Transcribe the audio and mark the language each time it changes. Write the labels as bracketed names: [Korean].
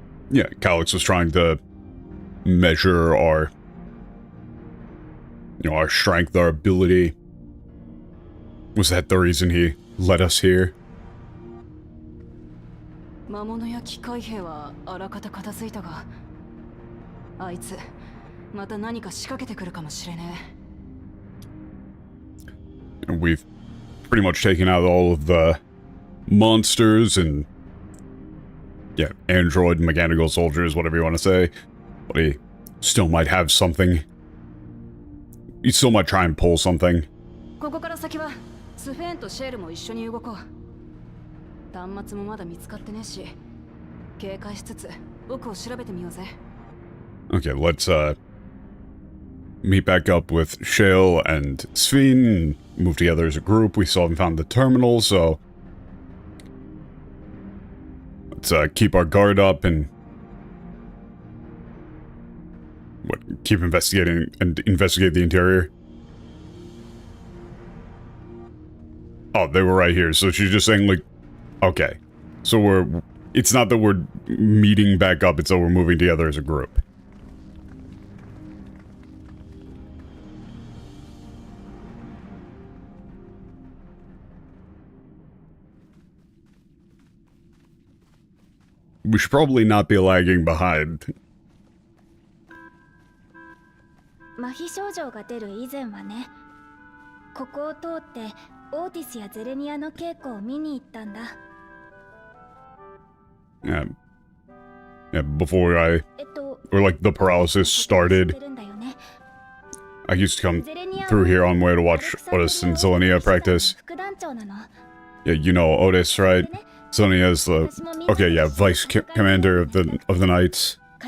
[English] Yeah, Calyx was trying to measure our, our strength, our ability. Was that the reason he led us here? [Japanese] 魔物や機械兵はあらかた片付いたが、あいつまた何か仕掛けてくるかもしれねえ。 [English] We've pretty much taken out all of the monsters and yeah, android mechanical soldiers, whatever you want to say. But he still might have something. He still might try and pull something. [Japanese] ここから先はスフェーンとシェールも一緒に動こう。端末もまだ見つかってねえし、警戒しつつ奥を調べてみようぜ。 [English] Okay, let's meet back up with Shale and Sveen and move together as a group. We still haven't found the terminal, so let's keep our guard up and keep investigating and investigate the interior. Oh, they were right here. So she's just saying, like, okay. So it's not that we're meeting back up, it's that we're moving together as a group. We should probably not be lagging behind. [Japanese] 麻痺症状が出る以前はね、ここを通ってオーティスやゼレニアの稽古を見に行ったんだ。 [English] Yeah, before or like the paralysis started, I used to come through here on my way to watch Otis and Zelenia practice. Yeah, you know Otis, right? Zelenia is the, okay, yeah, vice commander of the Knights.